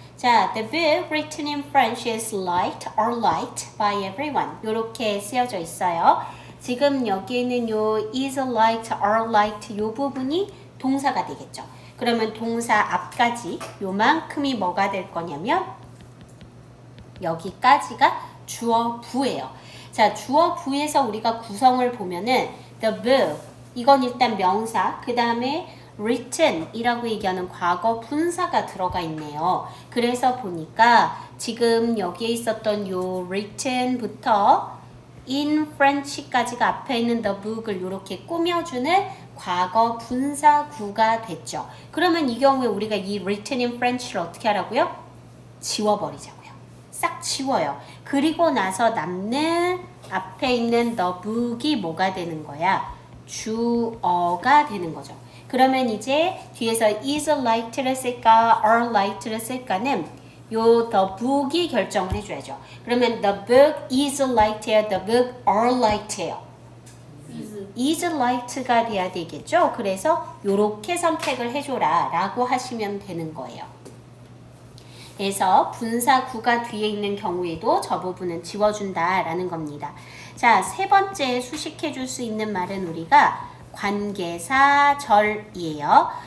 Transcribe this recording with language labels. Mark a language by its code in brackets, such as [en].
[en] 자, the book written in French is liked or liked by everyone. [ko] 이렇게 쓰여져 있어요. 지금 여기에는 요 is liked or liked 요 부분이 동사가 되겠죠. 그러면 동사 앞까지 요만큼이 뭐가 될 거냐면 여기까지가 주어 부예요. 자, 주어 부에서 우리가 구성을 보면은 the book 이건 일단 명사, 그 다음에 written 이라고 얘기하는 과거 분사가 들어가 있네요. 그래서 보니까 지금 여기에 있었던 요 written부터 in French까지가 앞에 있는 the book을 이렇게 꾸며주는 과거 분사구가 됐죠. 그러면 이 경우에 우리가 이 [en] written in French [ko] 를 어떻게 하라고요? 지워버리자고요. 싹 지워요. 그리고 나서 남는 앞에 있는 the book이 뭐가 되는 거야? 주어가 되는 거죠. 그러면 이제 뒤에서 is liked를 쓸까, are liked를 쓸까는 요 the book이 결정을 해줘야죠. [en] 그러면 the book is liked예요, the book are liked예요. [ko] is liked가 돼야 되겠죠. 그래서 요렇게 선택을 해줘라 라고 하시면 되는 거예요. 그래서 분사구가 뒤에 있는 경우에도 저 부분은 지워준다라는 겁니다. 자, 세 번째 수식해줄 수 있는 말은 우리가 관계사절이에요.